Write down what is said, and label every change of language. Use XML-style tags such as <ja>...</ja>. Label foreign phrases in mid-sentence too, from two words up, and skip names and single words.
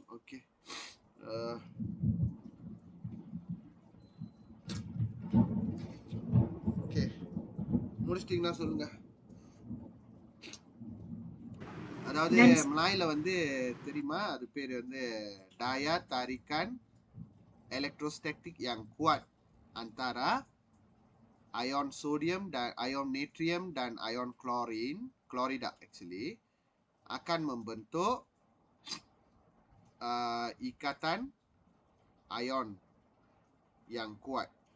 <en>Okay. Okay,</en> <ta>முடிச்சிட்டீங்கன்னா சொல்லுங்க. அதாவது மலாயில வந்து தெரியுமா, அது பேர் வந்து</ta> <ms>daya tarikan elektrostatik yang kuat antara ion sodium dan ion natrium dan ion klorida actually akan membentuk ikatan ion yang kuat.</ms>